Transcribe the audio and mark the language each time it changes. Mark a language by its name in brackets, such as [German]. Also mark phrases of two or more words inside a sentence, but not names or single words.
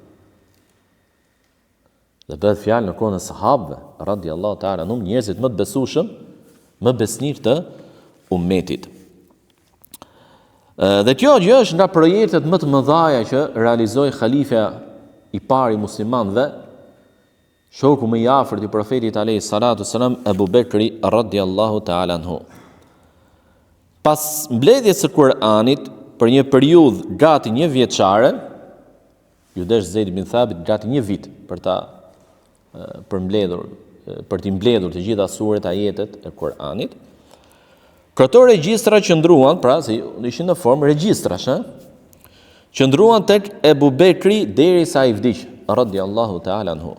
[Albanian] Dhe bëhet fjalë në kohën e sahabëve, [Arabic] رضي الله تعالى عنهم, [Albanian] njerëzit më të besueshëm, më besnik të ummetit. Dhe kjo gjë është nga projektet më të mëdha që realizoi halifja i parë i muslimanëve, shoku më i afërt i profetit [Arabic] عليه الصلاة والسلام, [Albanian] Abu Bekri [Arabic] رضي الله تعالى عنه. [Albanian] Pas mbledhjes së Kur'anit për një periudhë gati një vjeçare, ju desh Zeid bin Thabit gati një vit për t'i mbledhur të gjitha suret, ajetet e Kur'anit. Këto regjistra qëndruan, pra si ishin në formë regjistrash, qëndruan tek Ebu Bekri derisa ai vdiq, [Arabic] رضي الله تعالى عنه.